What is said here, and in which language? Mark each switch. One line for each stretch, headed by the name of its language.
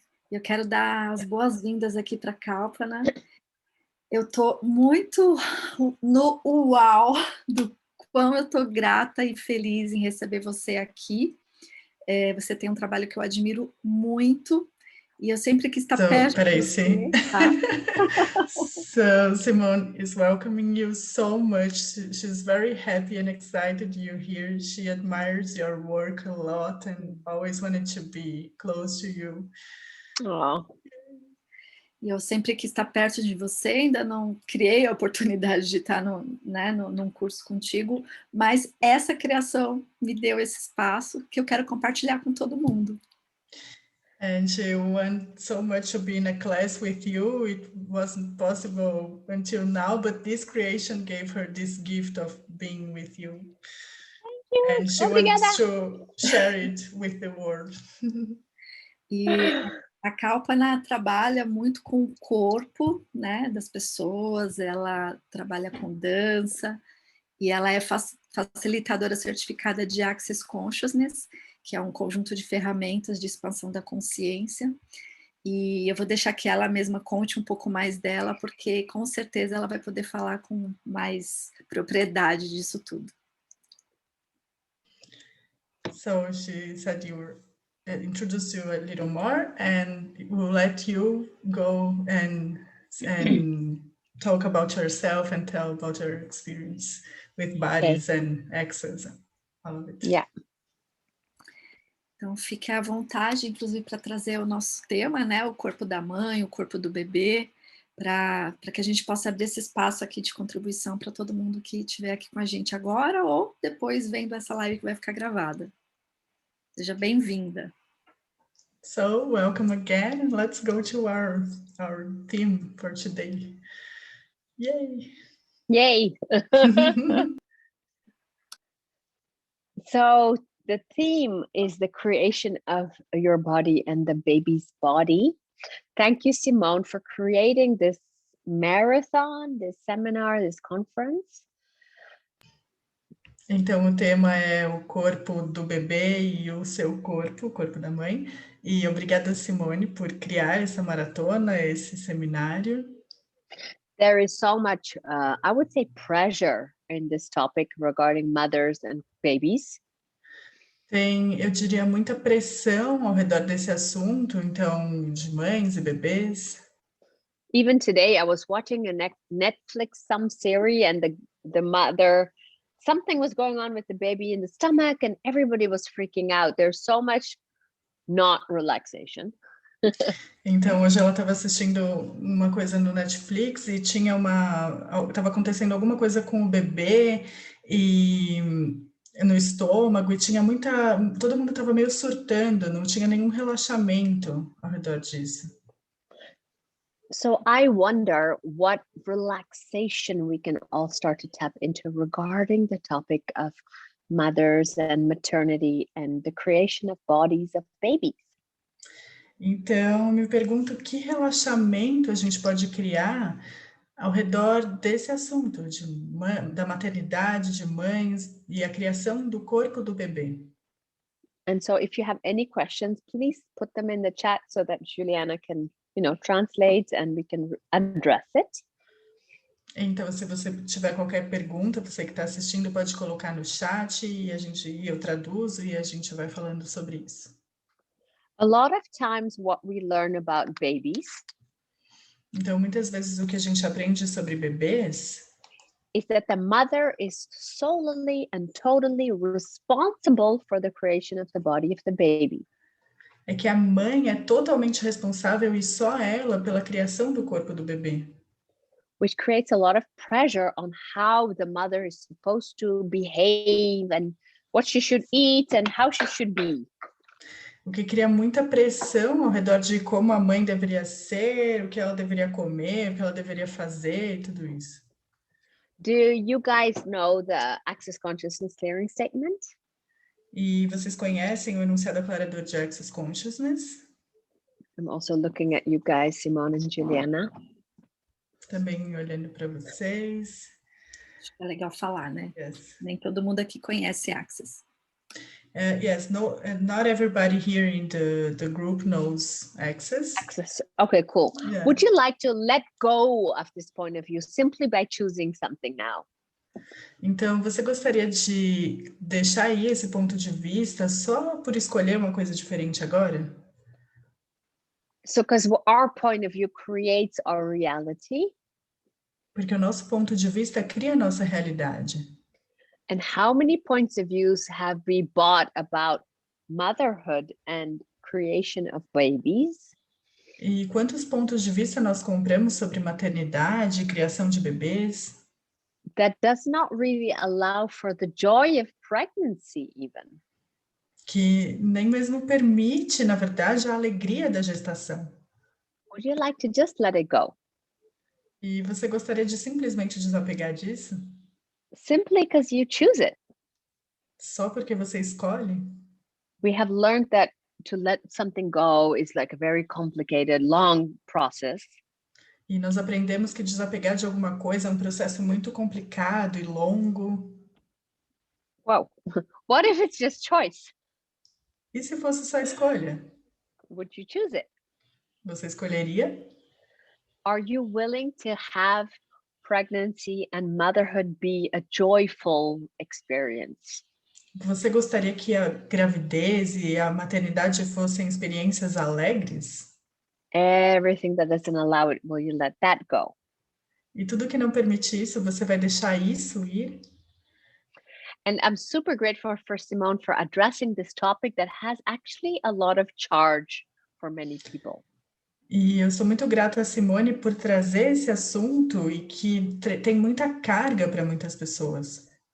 Portuguese: Eu quero dar as boas-vindas aqui para a Kalpana. Eu estou muito no uau do quão eu estou grata e feliz em receber você aqui. Você tem um trabalho que eu admiro muito e eu sempre quis estar perto de você. Tá?
English: So Simone is welcoming you so much. She's very happy and excited you're here. She admires your work a lot and always wanted to be close to you. Oh.
Portuguese: E eu sempre quis estar perto de você, ainda não criei a oportunidade de estar num curso contigo, mas essa criação me deu esse espaço que eu quero compartilhar com todo mundo.
English: And she wants so much to be in a class with you. It wasn't possible until now, but this creation gave her this gift of being with you. Thank you. And she wants to share it with the world.
Portuguese: E a Kalpana trabalha muito com o corpo, né, das pessoas, ela trabalha com dança, e ela é facilitadora certificada de Access Consciousness, que é um conjunto de ferramentas de expansão da consciência, e eu vou deixar que ela mesma conte um pouco mais dela, porque com certeza ela vai poder falar com mais propriedade disso tudo.
English: So she said you were introduce you a little more, and we'll let you go and talk about yourself and tell about your experience with bodies and access, all of it. Yeah.
Portuguese: Então, fique à vontade, inclusive, para trazer o nosso tema, né? O corpo da mãe, o corpo do bebê, para que a gente possa abrir esse espaço aqui de contribuição para todo mundo que estiver aqui com a gente agora ou depois vendo essa live que vai ficar gravada. Seja bem-vinda.
English: So, welcome again, and let's go to our theme for today. Yay! Yay! So, the theme is the creation of your body and the baby's body. Thank you, Simone, for creating this marathon, this seminar, this conference.
Portuguese: Então, o tema é o corpo do bebê e o seu corpo, o corpo da mãe. E obrigada, Simone, por criar essa maratona, esse seminário.
English: There is so much, I would say, pressure in this topic regarding mothers and babies.
Portuguese: Tem, eu diria, muita pressão ao redor desse assunto, então, de mães e bebês.
English: Even today, I was watching a Netflix some series, and the mother, something was going on with the baby in the stomach, and everybody was freaking out. There's so much not relaxation.
Portuguese: Então, hoje ela estava assistindo uma coisa no Netflix e estava acontecendo alguma coisa com o bebê e no estômago, e tinha todo mundo estava meio surtando, não tinha nenhum relaxamento ao redor disso.
English: So I wonder what relaxation we can all start to tap into regarding the topic of mothers and maternity and the creation of bodies of babies.
Portuguese: Então, me pergunto que relaxamento a gente pode criar ao redor desse assunto da maternidade, de mães e a criação do corpo do bebê.
English: And so if you have any questions, please put them in the chat so that Juliana can, translate and we can address it.
Portuguese: Então, se você tiver qualquer pergunta, você que está assistindo, pode colocar no chat e eu traduzo e a gente vai falando sobre isso.
English: A lot of times what we learn about babies
Portuguese: Então, muitas vezes o que a gente aprende sobre bebês
English: is that the mother is solely and totally responsible for the creation of the body of the baby.
Portuguese: É que a mãe é totalmente responsável e só ela pela criação do corpo do bebê.
English: Which creates a lot of pressure on how the mother is supposed to behave and what she should eat and how she should be.
Portuguese: O que cria muita pressão ao redor de como a mãe deveria ser, o que ela deveria comer, o que ela deveria fazer e tudo isso.
English: Do you guys know the Access Consciousness Clearing Statement?
Portuguese: E vocês conhecem o enunciado aclarador de Access Consciousness?
English: I'm also looking at you guys, Simone and Juliana.
Portuguese: Também olhando para vocês. Acho que é legal falar, né?
English: Yes.
Portuguese: Nem todo mundo aqui conhece Access.
English: Yes, no, not everybody here in the group knows Access. Access. Okay, cool. Yeah. Would you like to let go of this point of view simply by choosing something now?
Portuguese: Então, você gostaria de deixar aí esse ponto de vista só por escolher uma coisa diferente agora?
English: So, because our point of view creates our reality.
Portuguese: Porque o nosso ponto de vista cria a nossa realidade.
English: And how many points of views have we bought about motherhood and creation of babies?
Portuguese: E quantos pontos de vista nós compramos sobre maternidade e criação de bebês?
English: That does not really allow for the joy of pregnancy even.
Portuguese: Que nem mesmo permite, na verdade, a alegria da gestação.
English: Would you like to just let it go?
Portuguese: E você gostaria de simplesmente desapegar disso?
English: Simply because you choose it.
Portuguese: Só porque você escolhe?
English: We have learned that to let something go is like a very complicated, long process.
Portuguese: E nós aprendemos que desapegar de alguma coisa é um processo muito complicado e longo.
English: Wow, what if it's just choice?
Portuguese: E se fosse só escolha?
English: Would you choose it?
Portuguese: Você escolheria?
English: Are you willing to have pregnancy and motherhood be a joyful experience?
Portuguese: Você gostaria que a gravidez e a maternidade fossem experiências alegres?
English: Everything that doesn't allow it, will you let that go?
Portuguese: E tudo que não permite isso, você vai deixar isso ir?
English: And I'm super grateful for Simone for addressing this topic that has actually a lot of charge for many people.
Portuguese: E eu sou muito grata a Simone por trazer esse assunto e que tem muita carga para muitas pessoas.